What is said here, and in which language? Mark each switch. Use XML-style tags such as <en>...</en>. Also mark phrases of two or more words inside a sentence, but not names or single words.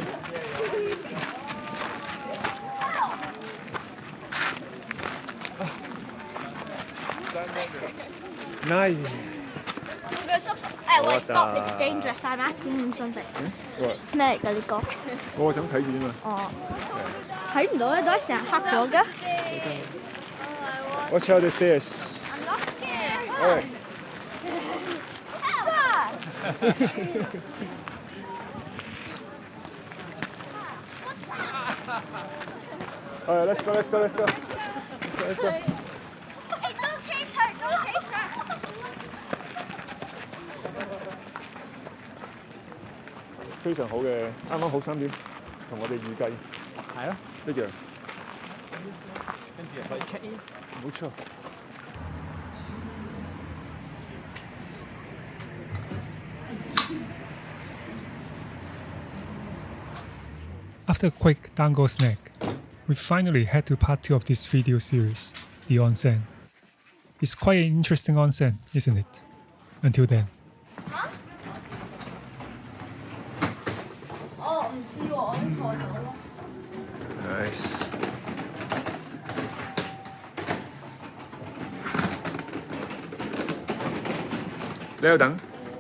<en>Nice. Wait, stop! It's dangerous. I'm asking him something. What?</en> <yue>咩嚟㗎呢個？我就咁睇住啫嘛。哦，睇唔到咧，都係成日黑咗嘅。</yue> <en>Watch out the stairs. I'm not scared. All right. All right, let's go. Let's go. Let's go. Let's go. Hey, don't chase her! Don't chase her!</en> <yue>非常好嘅，啱啱好3點，同我哋預計係啊，一樣。跟住可以</yue> <en>check in。</en> <yue>冇錯。</yue> <en>After a quick dango snack, we finally head to part 2 of this video series, the onsen. It's quite an interesting onsen, isn't it? Until then.</en> <yue>哦，唔知喎，我錯咗咯。 Nice。你喺度等？</yue>